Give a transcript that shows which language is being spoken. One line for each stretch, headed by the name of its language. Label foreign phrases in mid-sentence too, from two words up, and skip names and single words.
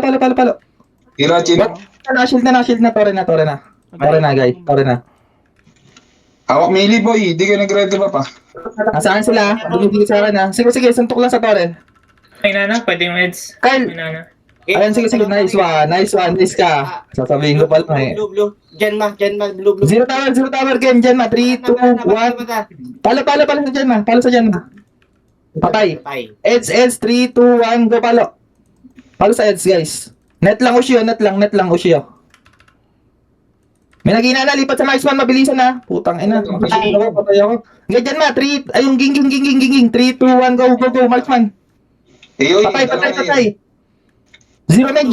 Filipino: Tira, chin. Shield na. Tore na. Tore na, guys. Tore na. Hawak
English: melee boy,
Filipino: di ka nag-ready pa pa. Nasaan sila? Binibigay sa akin, ha? Sige, suntok lang sa tore. Ay, nana, pwede yung heads. Kyle! Ay, nana. Ayun, sige.
English: Nice one.
Filipino: Nice ka. Sasabihin ko pa lang, eh. Blue. Diyan ma, blue.
English: Zero tower game.
Filipino: Dyan, ma. 3, 2, 1. Palo sa dyan, ma. Palo sa dyan, ma. Patay. Eds, 3, 2, 1, go palo. Palo sa Eds, guys. Net lang, Ushio. May nagina na, lipat sa marksman, mabilisan na. Putang ina. Patay ako. Ganyan, ma. 3, ay, yung ging. 3, 2, 1, go, marksman. Patay.
English: Zero mage.